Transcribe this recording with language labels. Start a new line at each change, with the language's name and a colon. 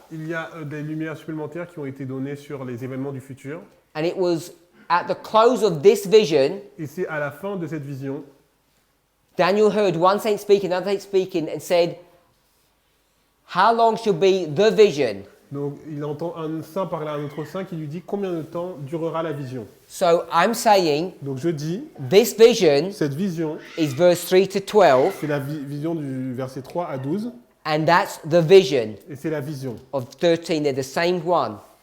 French: il y a des lumières supplémentaires qui ont été données sur les événements du futur.
English: and it was at the close of this vision,
French: Et c'est à la fin de cette vision,
English: Daniel heard one saint speaking, another saint speaking, and said, "How long shall be the vision?"
French: donc il entend un saint parler à un autre saint qui lui dit combien de temps durera la vision.
English: So I'm saying
French: Donc je dis,
English: this vision
French: cette vision,
English: is verse 3 to 12,
French: c'est la vision du verset 3 à 12,
English: and that's the vision
French: et c'est la vision.
English: of 13. They're the same one.